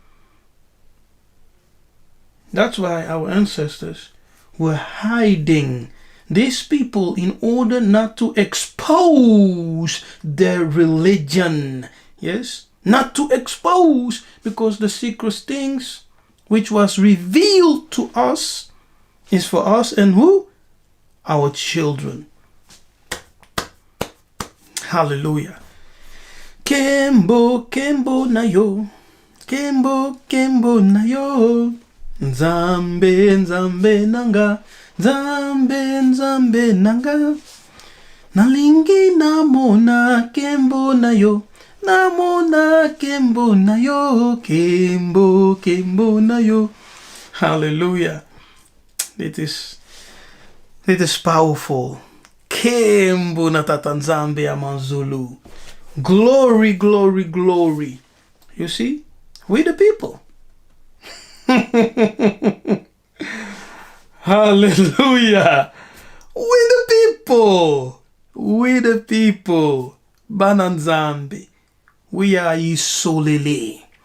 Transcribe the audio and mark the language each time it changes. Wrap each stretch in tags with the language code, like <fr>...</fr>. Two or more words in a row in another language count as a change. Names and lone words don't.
<en>That's why our ancestors were hiding these people in order not to expose their religion. Yes, not to expose, because the secret things which was revealed to us is for us and who? Our children. Hallelujah.</en> <ln>Kembo, Kembo na yo. Kembo, Kembo na yo. Nzambe, Nzambe nanga. Nzambe, Nzambe nanga. Nalingi namona Kembo na yo. Namona Kembo na yo. Kembo, Kembo na yo.</ln> <en>Hallelujah. It is powerful.</en> <ln>Kembo na tatanzambe amanzulu.</ln> <en>Glory, glory, glory. You see? We the people. Hallelujah. We the people. We the people. Bananzambe. We are Yisolele.</en>